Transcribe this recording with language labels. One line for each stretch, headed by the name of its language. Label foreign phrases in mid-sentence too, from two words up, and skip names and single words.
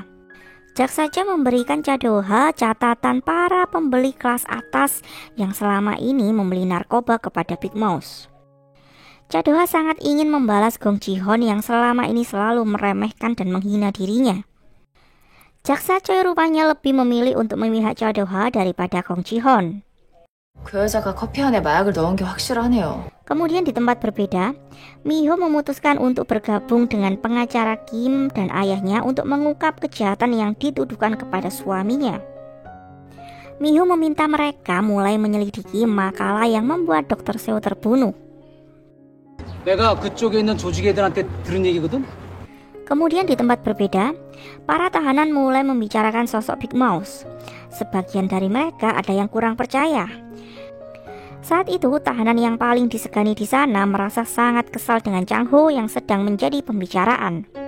Indonesian: Jaksa Choi memberikan Cha Do-ha catatan para pembeli kelas atas yang selama ini membeli narkoba kepada Big Mouse. Cha Do-ha sangat ingin membalas Gong Ji-hoon yang selama ini selalu meremehkan dan menghina dirinya. Jaksa Choi rupanya lebih memilih untuk memihak Cha Do-ha daripada Gong Ji-hoon.
Korean: 그 여자가 커피 안에 마약을 넣은 게 확실하네요.
Indonesian: Kemudian di tempat berbeda, Mi-ho memutuskan untuk bergabung dengan pengacara Kim dan ayahnya untuk mengungkap kejahatan yang dituduhkan kepada suaminya. Mi-ho meminta mereka mulai menyelidiki makalah yang membuat Dr. Seo terbunuh.
Korean: 내가 그쪽에 있는 조직 애들한테 들은 얘기거든.
Indonesian: Kemudian di tempat berbeda, para tahanan mulai membicarakan sosok Big Mouse. Sebagian dari mereka ada yang kurang percaya. Saat itu, tahanan yang paling disegani di sana merasa sangat kesal dengan Chang Ho yang sedang menjadi pembicaraan.